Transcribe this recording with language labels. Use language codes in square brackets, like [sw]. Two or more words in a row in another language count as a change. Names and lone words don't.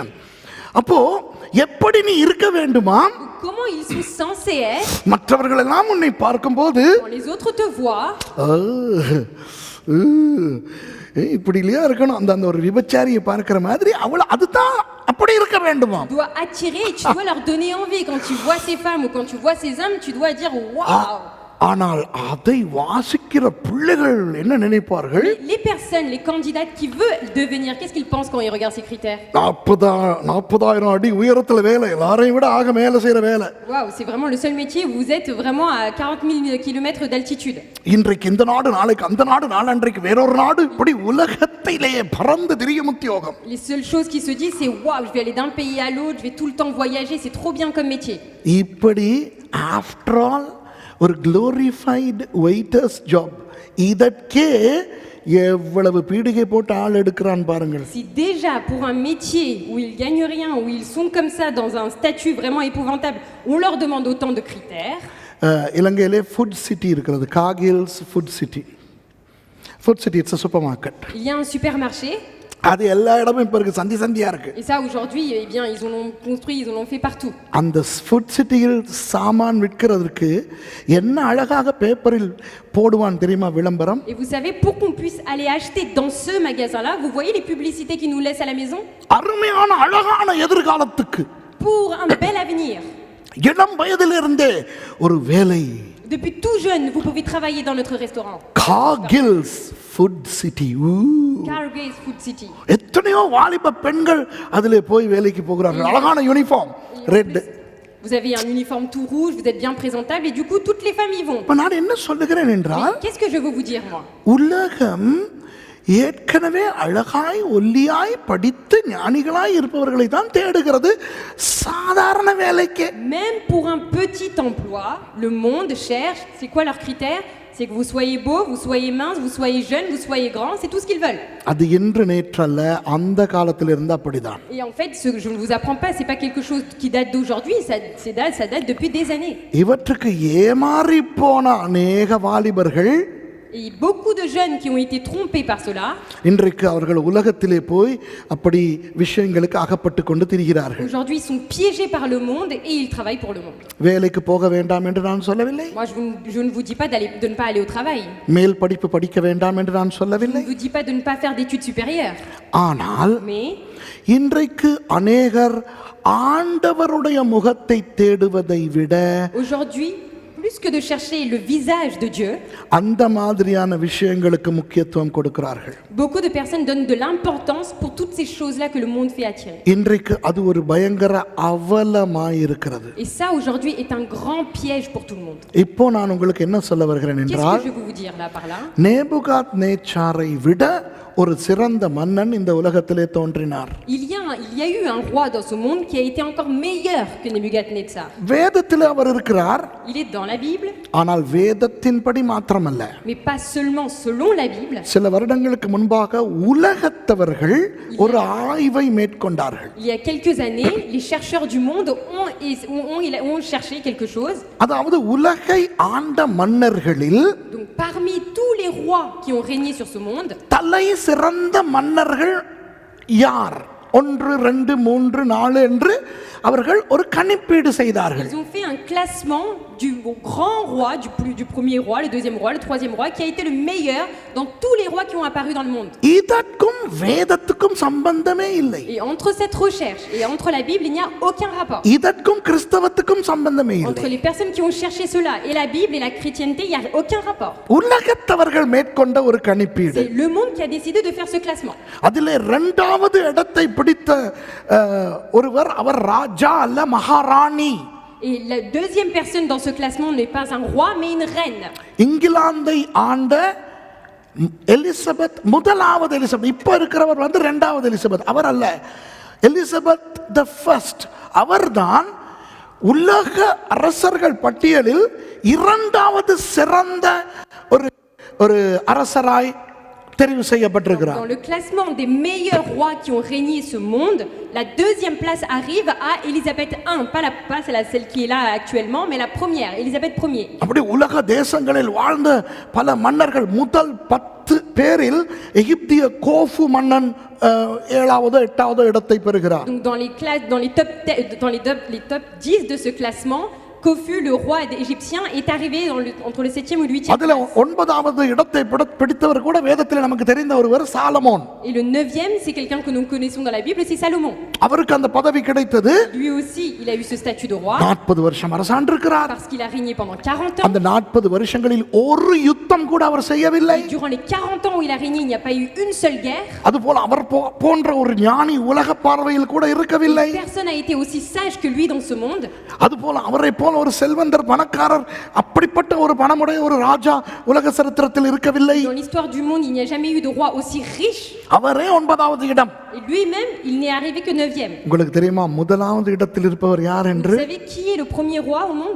[ta] அப்போ எப்படி நீ இருக்க வேண்டுமா? [fr] Comment ils sont censés être [ta] மற்றவர்கள் எல்லாம் உன்னை பார்க்கும்போது [fr] quand les autres te voient? [ta] இப்படி இல்லையா இருக்கணும், அந்த ஒரு விபச்சாரியை பார்க்கிற மாதிரி அவள அதுதான் அப்படி இருக்க வேண்டுமா? [fr] Tu dois attirer et tu dois leur donner envie. Quand tu vois ces femmes ou quand tu vois ces hommes, tu dois dire waouh. [ta] ஆனால் அதை வாசிக்கிற பிள்ளைகள் என்ன நினைப்பார்கள்? [fr] Les personnes, les candidates qui veulent devenir, qu'est-ce qu'ils pensent quand ils regardent ces critères? [ta] 40,000 அடி உயரத்துல வேலை, எல்லாரையும் விட ஆக மேல செய்யற வேலை. [fr] Waouh, c'est vraiment le seul métier où vous êtes vraiment à 40 000 km d'altitude. [ta] இன்றைக்கு இந்த நாடு, நாளைக்கு அந்த நாடு, நாளன்றைக்கு வேறொரு நாடு, இப்படி உலகத்திலேயே பறந்து திரியும் உத்தியோகம். [fr] Les seules choses qui se disent c'est waouh, je vais aller d'un pays à l'autre, je vais tout le temps voyager, c'est trop bien comme métier. [ta] இப்படி [en] after all [ta] ஒரு [en] glorified waiters job, [ta] இதற்கே எவ்வளவு பீடிகை போட்டு ஆள் எடுக்கிறான் பாருங்கள். [fr] Si déjà pour un métier où ils gagnent rien, où ils sont comme ça dans un statut vraiment épouvantable, on leur demande autant de critères. [ta] இலங்கையிலே ஃபுட் சிட்டி இருக்கிறது, காகில்ஸ் ஃபுட் சிட்டி. [en] Food City it's a supermarket. [fr] Il y a un supermarché. [ta] அது எல்லா இடமும் இப்ப இருக்கு, சந்தியா இருக்கு. [fr] Et ça aujourd'hui, eh bien, ils en ont construit, ils en ont fait partout. [ta] அந்த ஃபுட் சிட்டியில் சாமான் விற்கிறதுக்கு என்ன அழகாக பேப்பரில் போடுவான் தெரியுமா விளம்பரம்? [fr] Et vous savez, pour qu'on puisse aller acheter dans ce magasin-là, vous voyez les publicités qu'ils nous laissent à la maison? [ta] அருமையான அழகான எதிர்காலத்துக்கு, [fr] Pour un bel avenir. [ta] இளம் வயதிலிருந்தே ஒரு வேலை. [fr] Depuis tout jeune, vous pouvez travailler dans notre restaurant. [ta] காகில்ஸ் ஃபுட் சிட்டி. [fr] Cargays Food City. [ta] எத்தனையோ வாலிப பெண்கள் அதிலே போய் வேலைக்கு போகிறார்கள், அழகான [en] uniform red. [fr] Vous avez un uniforme tout rouge, vous êtes bien présentable et du coup toutes les femmes y vont. [ta] இப்ப நான் என்ன சொல்லுகிறேன் [fr] Mais [ta] என்றால் [fr] qu'est-ce que je veux vous dire moi? [ta] உலகம் ஏற்கனவே அழகாய் ஒல்லியாய் படித்து ஞானிகளாய் இருப்பவர்களை தான் தேடுகிறது சாதாரண வேலைக்கு. [fr] Même pour un petit emploi, le monde cherche, c'est quoi leurs critères? C'est que vous soyez beau, vous soyez mince, vous soyez jeune, vous soyez grand, c'est tout ce qu'ils veulent. [ta] அது இன்று நேற்றல்ல, அந்த காலத்தில் இருந்து அப்படிதான். [fr] Et en fait, ce que je ne vous apprends pas, c'est pas quelque chose qui date d'aujourd'hui, ça date depuis des années. [ta] இவற்றுக்கு ஏமாறி போன அநேக வாலிபர்கள் [fr] Et beaucoup de jeunes qui ont été trompés par cela, [ta] இன்றைக்கு அவர்கள் உலகத்திலே போய் அப்படி விஷயங்களுக்கு அகப்பட்டு கொண்டு திரிகிறார்கள். [fr] aujourd'hui ils sont piégés par le monde et ils travaillent pour le monde. [ta] வேலைக்கு போக வேண்டாம் என்று நான் சொல்லவில்லை. [fr] Moi je ne vous dis pas de ne pas aller au travail. [ta] மேல் படிப்பு படிக்க வேண்டாம் என்று நான் [fr] Je [ta] சொல்லவில்லை. [fr] ne vous dis pas de ne pas faire d'études supérieures. [ta] ஆனால் [fr] Mais [ta] இன்றைக்கு அநேகர் ஆண்டவருடைய முகத்தை தேடுவதை விட [fr] aujourd'hui, plus que de chercher le visage de Dieu, [ta] அந்த மாதிரியான விஷயங்களுக்கு முக்கியத்துவம் கொடுக்கிறார்கள். [fr] beaucoup de personnes donnent de l'importance pour toutes ces choses-là que le monde fait attirer. [ta] இன்றைக்கு அது ஒரு பயங்கர அவலமாய் இருக்கிறது. [fr] Et ça aujourd'hui est un grand piège pour tout le monde. [ta] இப்போ நான் உங்களுக்கு என்ன சொல்ல வருகிறேன் [fr] Qu'est-ce [ta] என்றால், [fr] que je veux vous dire là par là? [ta] நேபுகாத்நேச்சாரை விட ஒரு சிறந்த மன்னன் இந்த உலகத்திலே தோன்றினார். [fr] Il y a eu un roi dans ce monde qui a été encore meilleur que Nebuchadnezzar. [ta] வேதத்தில் அவர் இருக்கிறார். [fr] Il est dans la Bible, [ta] ஆனால் வேதத்தின்படி மாத்திரமல்ல, [fr] mais pas seulement selon la Bible. [ta] சில வருடங்களுக்கு முன்பாக உலகத்தவர்கள் ஒரு ஆய்வை மேற்கொண்டார்கள். [fr] Il y a quelques années, les chercheurs du monde ont cherché quelque chose. [ta] அதாவது உலகை ஆண்ட மன்னர்களில் [fr] Donc parmi tous les rois qui ont régné sur ce monde, [ta] தலை சிறந்த மன்னர்கள் யார், 1, 2, 3, 4 என்று அவர்கள் ஒரு கணிப்பீடு செய்தார்கள். [fr] ils ont fait un classement du grand roi, du premier roi, le deuxième roi, le troisième roi, qui a été le meilleur dans tous les rois qui ont apparu dans le monde. [ta] இதற்கும் வேதத்துக்கும் சம்பந்தமே இல்லை. [fr] Et entre cette recherche et entre la Bible, il n'y a aucun rapport. [ta] இதற்கும் கிறிஸ்தவத்துக்கும் சம்பந்தமே [fr] Entre [ta] இல்லை. [fr] les personnes qui ont cherché cela et la Bible et la chrétienté, il n'y a aucun rapport. [ta] உலகத்தவர்கள் மேற்கொண்ட ஒரு கணிப்பீடு. [fr] C'est le monde qui a décidé de faire ce classement. [ta] அதிலே 2வது இடத்தை பிடித்த ஒருவர், அவர் ராஜா அல்ல, மகாராணி. [fr] Et la deuxième personne dans ce classement n'est pas un roi, mais une reine. [ta] இங்கிலாந்தை ஆண்ட எலிசபெத், 1வது எலிசபெத். இப்ப இருக்கிறவர் 2வது எலிசபெத், அவர் அல்ல. எலிசபெத் தி ஃபர்ஸ்ட், அவர்தான் உலக அரசர்கள் பட்டியலில் 2வது சிறந்த ஒரு அரசராய் தெரிவு செய்யப்பட்டிருக்கிறார். [fr] Dans le classement des meilleurs rois qui ont régné ce monde, la 2e place arrive à Élisabeth I, pas celle qui est là actuellement, mais la première, Élisabeth Ier. [ta] அப்படி உலக தேசங்களில் வாழ்ந்த பல மன்னர்கள், முதல் 10 பேரில் எகிப்திய கோஃபு மன்னன் 7வது 8வது இடத்தை பெறுகிறார். [fr] Donc dans les top 10 de ce classement, Kofu, le roi égyptien, est arrivé entre le 7e ou le 8e. [ta] அதில் 9வது இடத்தை பிடித்தவர் கூட வேதத்தில் நமக்கு தெரிந்த ஒருவர் சாலமோன். [fr] Et le 9e, c'est quelqu'un que nous connaissons dans la Bible, c'est Salomon. [ta] அவருக்கு அந்த பதவி கிடைத்தது. [fr] Lui aussi, il a eu ce statut de roi [ta] 40 வருஷம் அரசாண்டிருக்கிறார். [fr] parce qu'il a régné pendant 40 ans. [ta] அந்த 40 வருஷங்களில் ஒரு யுத்தம் கூட அவர் செய்யவில்லை. [fr] Et durant les 40 ans où il a régné, il n'y a pas eu une seule guerre. [ta] அதுபோல அவர் போன்ற ஒரு ஞானி உலக பார்வையில் கூட இருக்கவில்லை. [fr] Personne n'a été aussi sage que lui dans ce monde. [ta] அதுபோல அவரை போல ஒரு செல்வந்தர், பணக்காரர், அப்படிப்பட்ட ஒரு பணமுடைய ஒரு ராஜா உலக சரித்திரத்தில் இருக்கவில்லை. [fr] Dans l'histoire du monde, il n'y a jamais eu de roi aussi riche. [ta] அவரே 9வது இடம். [fr] Et lui-même, il n'est arrivé que 9e. [ta] உங்களுக்கு தெரியுமா 1வது இடத்தில் இருப்பவர் யார் என்று? [fr] Vous savez qui est le premier roi au monde?